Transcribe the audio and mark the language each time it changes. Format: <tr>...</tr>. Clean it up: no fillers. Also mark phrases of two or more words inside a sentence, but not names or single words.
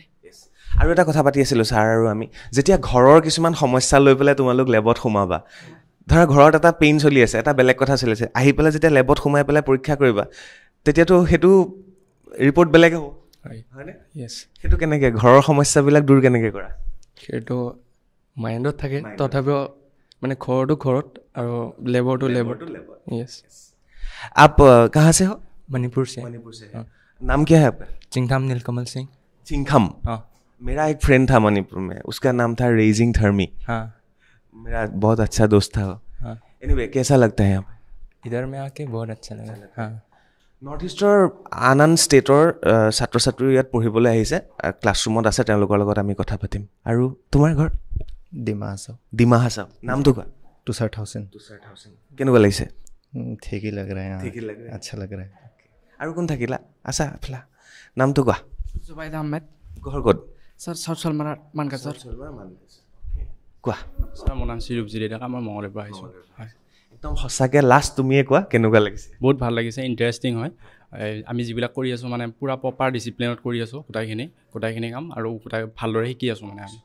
<as>আৰু এটা কথা পাতি আছিলোঁ ছাৰ আৰু আমি যেতিয়া ঘৰৰ কিছুমান সমস্যা লৈ পেলাই তোমালোক লেবত সোমাবা ধৰা ঘৰত এটা পেইন চলি আছে এটা বেলেগ কথা চলি আছে আহি পেলাই যেতিয়া লেবত সোমাই পেলাই পৰীক্ষা কৰিবা তেতিয়াতো সেইটো ৰিপৰ্ট বেলেগ হ'ব হয়নে সেইটো কেনেকৈ ঘৰৰ সমস্যাবিলাক দূৰ কেনেকৈ কৰা সেইটো মাইণ্ডত থাকে তথাপিও মানে ঘৰটো ঘৰত আৰু লেবৰটো লেবত য়েছ</as> <hi>आप कहाँ से हो मणिपुर से नाम क्या है आपका चिंगथाम नीलकमल सिंह चिंगथम मेरा एक फ्रेंड था मणिपुर में उसका नाम था रेजिंग थर्मी हाँ मेरा बहुत अच्छा दोस्त था हाँ एनीवे कैसा लगता है यहाँ पे इधर में आके बहुत अच्छा लगा हाँ</hi> <en>North East</en> <as>আন আন ষ্টেটৰ ছাত্ৰ ছাত্ৰী ইয়াত পঢ়িবলৈ আহিছে ক্লাছৰুমত আছে তেওঁলোকৰ লগত আমি কথা পাতিম আৰু তোমাৰ ঘৰ ডিমা হাছাও নামটো কোৱা</as> <hi>तुषार थाउसेंड</hi> <as>কেনেকুৱা লাগিছে</as> <hi>ठीक ही लग रहा है अच्छा लग रहा है</hi> <as>আৰু কোন থাকিলা আছা ফিলা নামটো কোৱা জুবাইদ আহমেদ ঘৰ ক'ত ছাৰ চাউথ চালমাৰা মানকাছৰ কোৱা ছাৰ মোৰ নাম শ্ৰীৰূপজিৎ ডেকা মই মঙলৰ পৰা আহিছোঁ হয় একদম সঁচাকৈ লাষ্ট তুমিয়ে কোৱা কেনেকুৱা লাগিছে বহুত ভাল লাগিছে ইণ্টাৰেষ্টিং হয় আমি যিবিলাক কৰি আছোঁ মানে পূৰা</as> <en>proper discipline</en> <as>কৰি আছোঁ গোটাইখিনি কাম আৰু গোটাই ভালদৰে শিকি আছোঁ মানে আমি</as>